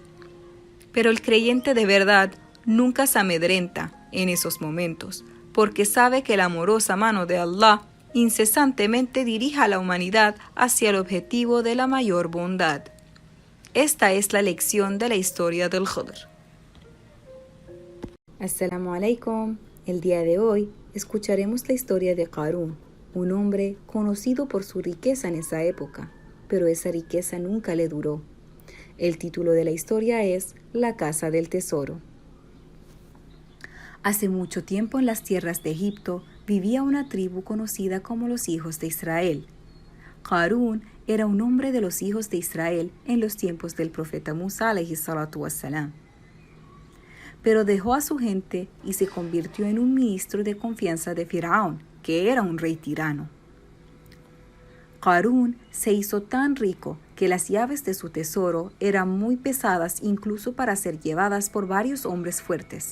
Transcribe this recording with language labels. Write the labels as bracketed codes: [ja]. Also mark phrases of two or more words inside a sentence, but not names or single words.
[es] Pero el creyente de verdad nunca se amedrenta en esos momentos, porque sabe que la amorosa mano de Allah incesantemente dirige a la humanidad hacia el objetivo de la mayor bondad. Esta es la lección de la historia del Khidr. [ar] السلام عليكم. [es] El día de hoy escucharemos la historia de Qarún, un hombre conocido por su riqueza en esa época, pero esa riqueza nunca le duró. El título de la historia es La Casa del Tesoro. Hace mucho tiempo en las tierras de Egipto vivía una tribu conocida como los hijos de Israel. Qarún era un hombre de los hijos de Israel en los tiempos del profeta Musa [ar] عليه الصلاة والسلام. [es] Pero dejó a su gente y se convirtió en un ministro de confianza de Firaón, que era un rey tirano. Qarún se hizo tan rico que las llaves de su tesoro eran muy pesadas incluso para ser llevadas por varios hombres fuertes.